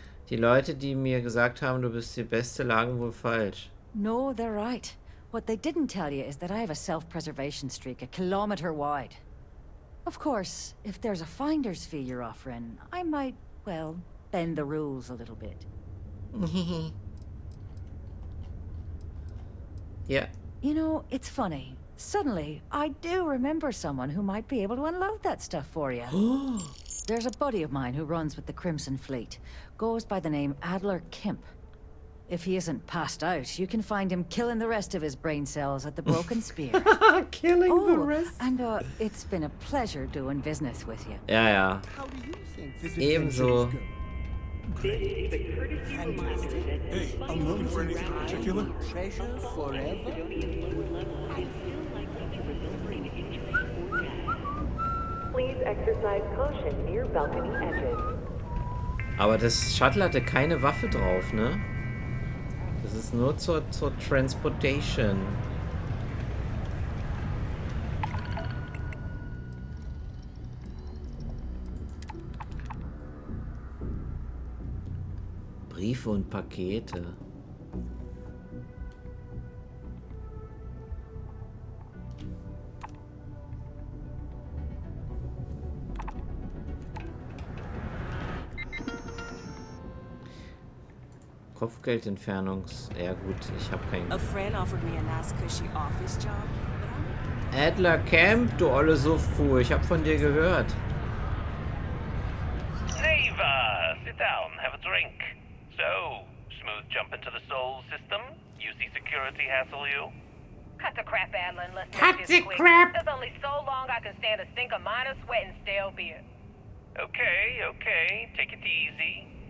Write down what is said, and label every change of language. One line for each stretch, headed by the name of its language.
German: Die Leute, die mir gesagt haben, du bist die Beste, lagen wohl falsch.
English: No, they're right. What they didn't tell you is that I have a self-preservation streak a kilometer wide. Of course, if there's a finder's fee you're offering, I might, well, bend the rules a little bit. Yeah. You know, it's funny. Suddenly, I do remember someone who might be able to unload that stuff for you. There's a buddy of mine who runs with the Crimson Fleet. Goes by the name Adler Kemp. If he isn't passed out, you can find him killing the rest of his brain cells at the Broken Spear. Killing the rest? And it's been a pleasure doing business with you.
German: Ja, ja. Ebenso.
English: Hey, I'm looking for anything particular. Treasure forever. Please exercise caution near balcony edges.
German: Aber das Shuttle hatte keine Waffe drauf, ne? Das ist nur zur Transportation. Briefe und Pakete. Kopfgeldentfernungs... Ja gut, ich habe keinen...
English: A friend offered me a nice cushy office job, but
German: Adler Camp, du olle Suffkuh, ich hab von dir gehört.
English: Neva, sit down, have a drink. So, smooth jump into the Soul system? UC security hassle you? Cut the crap, Adler, and let's Cut make the this quick. crap! There's only so long I can stand a stink of minor sweat and stale beer. Okay, take it easy.